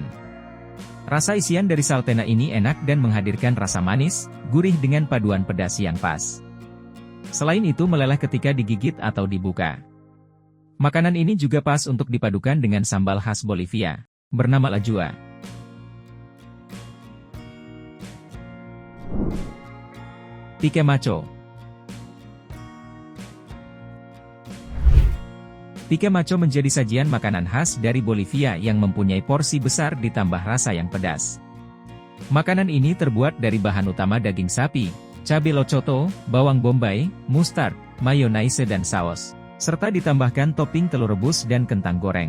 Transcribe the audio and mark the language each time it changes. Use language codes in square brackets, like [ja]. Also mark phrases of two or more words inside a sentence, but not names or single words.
[id] Rasa isian dari saltena ini enak dan menghadirkan rasa manis, gurih dengan paduan pedas yang pas. Selain itu meleleh ketika digigit atau dibuka. Makanan ini juga pas untuk dipadukan dengan sambal khas Bolivia, bernama lajua. Pique macho. Pique macho menjadi sajian makanan khas dari Bolivia yang mempunyai porsi besar ditambah rasa yang pedas. Makanan ini terbuat dari bahan utama daging sapi, cabai locoto, bawang bombay, mustard, mayonnaise dan saus, serta ditambahkan topping telur rebus dan kentang goreng.